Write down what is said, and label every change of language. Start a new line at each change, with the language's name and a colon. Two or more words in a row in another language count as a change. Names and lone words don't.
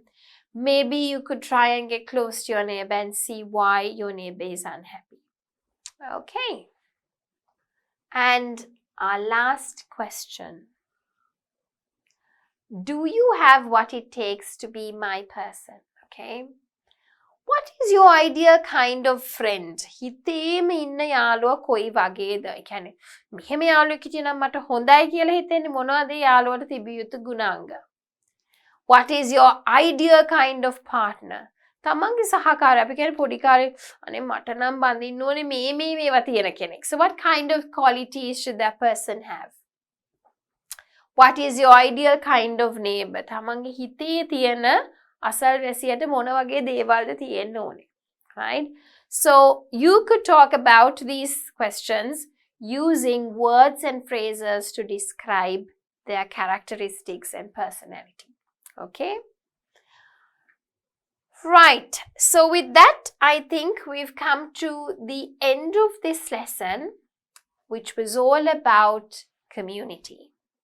English: Maybe you could try and get close to your neighbor and see why your neighbor is unhappy. Okay. And our last question. Do you have what it takes to be my person? Okay. What is your ideal kind of friend?
Sinhala: හිතේම ඉන්න යාළුවා කොයි වගේද? ඒ කියන්නේ මෙහෙම යාළුවෙක් හිටියනම් මට හොඳයි කියලා හිතෙන්නේ මොනවද යාළුවට තිබිය යුතු ගුණාංග?
English: What is your ideal kind of partner?
Sinhala: තමන්ගේ සහකාරය අපි කියන්නේ පොඩි කාලේ අනේ මට නම් බඳින්න ඕනේ මේවා තියෙන කෙනෙක්.
English: So what kind of qualities should that person have? What is your ideal kind of neighbor?
Sinhala: තමන්ගේ හිතේ තියෙන අසල්වැසියට මොන වගේ දේවල්ද තියෙන්න ඕනේ.
English: Right? So you could talk about these questions using words and phrases to describe their characteristics and personality. Okay? Right. So with that, I think we've come to the end of this lesson, which was all about community.